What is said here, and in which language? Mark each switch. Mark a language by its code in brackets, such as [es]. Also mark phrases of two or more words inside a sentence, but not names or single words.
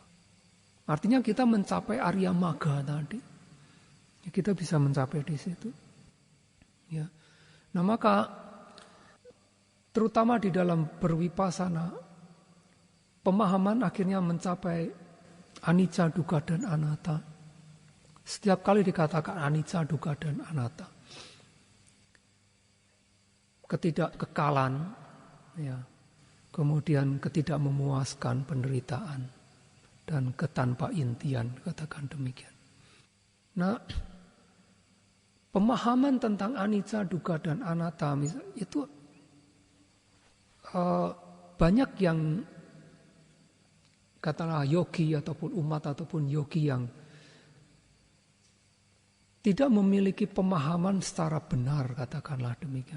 [id] Artinya kita mencapai [pi] Arya Magga [id] tadi. Ya, kita bisa mencapai di situ. Ya. Nah maka terutama di dalam berwipasana, pemahaman akhirnya mencapai [pi] anicca, dukkha, [id] dan anatta. Setiap kali dikatakan [pi] anicca, dukkha, [id] dan anatta, ketidakkekalan, ya, kemudian ketidakmemuaskan penderitaan, dan ketanpa intian, katakan demikian. Nah, pemahaman tentang [pi] anicca, dukkha, [id] dan anatta itu banyak yang katakanlah yogi ataupun umat ataupun yogi yang tidak memiliki pemahaman secara benar, katakanlah demikian.